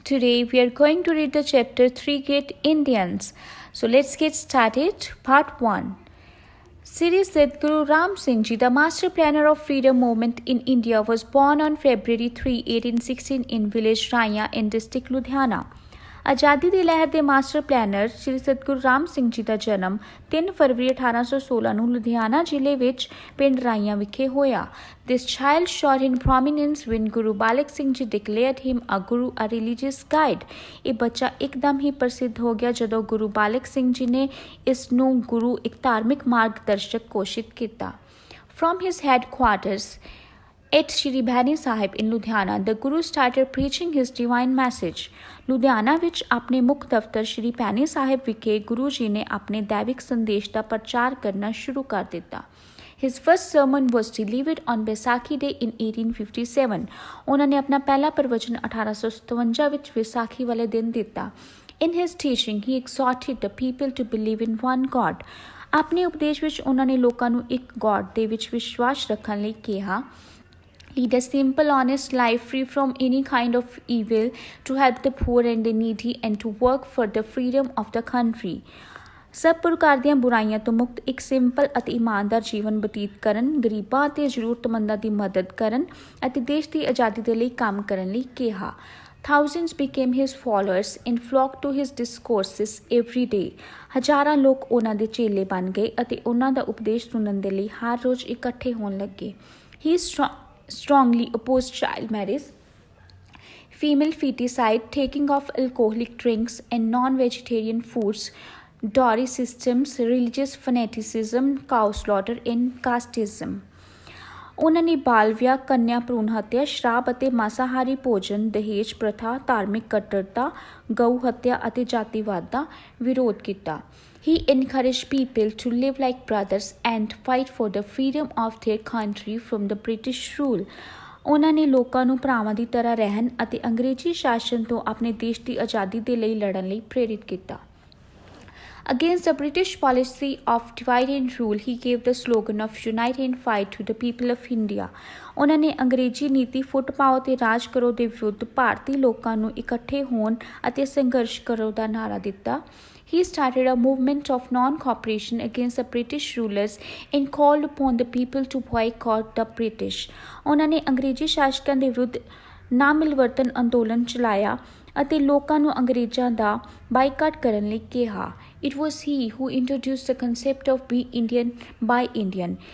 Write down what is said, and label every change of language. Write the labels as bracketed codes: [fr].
[en] Today we are going to read the chapter Three Great Indians. So let's get started. Part 1. Sri Sadhguru Ram Singh Ji, the master planner of freedom movement in India, was born on February 3, 1816 in village Raya in district Ludhiana. [pa] ਆਜ਼ਾਦੀ ਦੀ ਲਹਿਰ ਦੇ master planner ਸ੍ਰੀ ਸਤਿਗੁਰੂ ਰਾਮ ਸਿੰਘ ਜੀ ਦਾ ਜਨਮ 3 ਫਰਵਰੀ 1816 ਨੂੰ ਲੁਧਿਆਣਾ ਜ਼ਿਲ੍ਹੇ ਵਿੱਚ ਪਿੰਡ ਰਾਈਆਂ ਵਿਖੇ ਹੋਇਆ। [en] This child shot in prominence when Guru Balak Singh Ji declared him a guru, a religious guide। [pa] ਇਹ ਬੱਚਾ ਇੱਕਦਮ ਹੀ ਪ੍ਰਸਿੱਧ ਹੋ ਗਿਆ ਜਦੋਂ ਗੁਰੂ ਬਾਲਕ ਸਿੰਘ ਜੀ ਨੇ ਇਸ ਨੂੰ ਗੁਰੂ ਇੱਕ ਧਾਰਮਿਕ ਮਾਰਗਦਰਸ਼ਕ ਘੋਸ਼ਿਤ ਕੀਤਾ। [en] From his headquarters at Shri Bhaini Sahib in Ludhiana, the Guru started preaching his divine message। [pa] Ludhiana ਵਿੱਚ ਆਪਣੇ ਮੁੱਖ ਦਫ਼ਤਰ ਸ਼੍ਰੀ ਭੈਣੀ ਸਾਹਿਬ ਵਿਖੇ ਗੁਰੂ ਜੀ ਨੇ ਆਪਣੇ ਦੈਵਿਕ ਸੰਦੇਸ਼ ਦਾ ਪ੍ਰਚਾਰ ਕਰਨਾ ਸ਼ੁਰੂ ਕਰ ਦਿੱਤਾ। [en] His first sermon was delivered on Baisakhi Day in 1857। [pa] ਉਹਨਾਂ ਨੇ ਆਪਣਾ ਪਹਿਲਾ ਪ੍ਰਵਚਨ 1857 ਵਿੱਚ ਵਿਸਾਖੀ ਵਾਲੇ ਦਿਨ ਦਿੱਤਾ। [en] In his teaching, he exhorted the people to believe in one God। [pa] ਆਪਣੇ ਉਪਦੇਸ਼ ਵਿੱਚ ਉਹਨਾਂ ਨੇ ਲੋਕਾਂ ਨੂੰ ਇੱਕ ਗॉड ਦੇ ਵਿੱਚ ਵਿਸ਼ਵਾਸ ਰੱਖਣ ਲਈ ਕਿਹਾ। [en] Lead a simple, honest life free from any kind of evil, to help the poor and the needy, and to work for the freedom of the country। [pa] ਸਭ ਪ੍ਰਕਾਰ ਦੀਆਂ ਬੁਰਾਈਆਂ ਤੋਂ ਮੁਕਤ ਇੱਕ ਸਿੰਪਲ ਅਤੇ ਇਮਾਨਦਾਰ ਜੀਵਨ ਬਤੀਤ ਕਰਨ, ਗਰੀਬਾਂ ਅਤੇ ਜ਼ਰੂਰਤਮੰਦਾਂ ਦੀ ਮਦਦ ਕਰਨ ਅਤੇ ਦੇਸ਼ ਦੀ ਆਜ਼ਾਦੀ ਦੇ ਲਈ ਕੰਮ ਕਰਨ ਲਈ ਕਿਹਾ। [en] Thousands became his followers and flocked to his discourses every day। [pa] ਹਜ਼ਾਰਾਂ ਲੋਕ ਉਹਨਾਂ ਦੇ ਚੇਲੇ ਬਣ ਗਏ ਅਤੇ ਉਹਨਾਂ ਦਾ ਉਪਦੇਸ਼ ਸੁਣਨ ਦੇ ਲਈ ਹਰ ਰੋਜ਼ ਇਕੱਠੇ ਹੋਣ ਲੱਗੇ। [en] He strongly opposed child marriage, female feticide, taking of alcoholic drinks and non-vegetarian foods, dowry systems, religious fanaticism, cow slaughter and casteism। [pa] ਉਹਨਾਂ ਨੇ ਬਾਲ ਵਿਆਹ, ਕੰਨਿਆ ਭਰੂਣ ਹੱਤਿਆ, ਸ਼ਰਾਬ ਅਤੇ ਮਾਸਾਹਾਰੀ ਭੋਜਨ, ਦਹੇਜ ਪ੍ਰਥਾ, ਧਾਰਮਿਕ ਕੱਟੜਤਾ, ਗਊ ਹੱਤਿਆ ਅਤੇ ਜਾਤੀਵਾਦ ਦਾ ਵਿਰੋਧ ਕੀਤਾ। [en] He encouraged people to live like brothers and fight for the freedom of their country from the British rule। [pa] ਉਹਨਾਂ ਨੇ ਲੋਕਾਂ ਨੂੰ ਭਰਾਵਾਂ ਦੀ ਤਰ੍ਹਾਂ ਰਹਿਣ ਅਤੇ ਅੰਗਰੇਜ਼ੀ ਸ਼ਾਸਨ ਤੋਂ ਆਪਣੇ ਦੇਸ਼ ਦੀ ਆਜ਼ਾਦੀ ਦੇ ਲਈ ਲੜਨ ਲਈ ਪ੍ਰੇਰਿਤ ਕੀਤਾ। [en] Against the British policy of divide and rule, he gave the slogan of unite and fight to the people of India। [pa] ਉਹਨਾਂ ਨੇ ਅੰਗਰੇਜ਼ੀ ਨੀਤੀ ਫੁੱਟ ਪਾਓ ਤੇ ਰਾਜ ਕਰੋ ਦੇ ਵਿਰੁੱਧ ਭਾਰਤੀ ਲੋਕਾਂ ਨੂੰ ਇਕੱਠੇ ਹੋਣ ਅਤੇ ਸੰਘਰਸ਼ ਕਰੋ ਦਾ ਨਾਅਰਾ ਦਿੱਤਾ। [en] He started a movement of non-cooperation against the British rulers and called upon the people to boycott the British। [pa] ਉਹਨਾਂ ਨੇ ਅੰਗਰੇਜ਼ੀ ਸ਼ਾਸਕਾਂ ਦੇ ਵਿਰੁੱਧ ਨਾ ਮਿਲਵਰਤਨ ਅੰਦੋਲਨ ਚਲਾਇਆ ਅਤੇ ਲੋਕਾਂ ਨੂੰ ਅੰਗਰੇਜ਼ਾਂ ਦਾ ਬਾਈਕਾਟ ਕਰਨ ਲਈ ਕਿਹਾ। [en] It was he who introduced the concept of be Indian by Indian।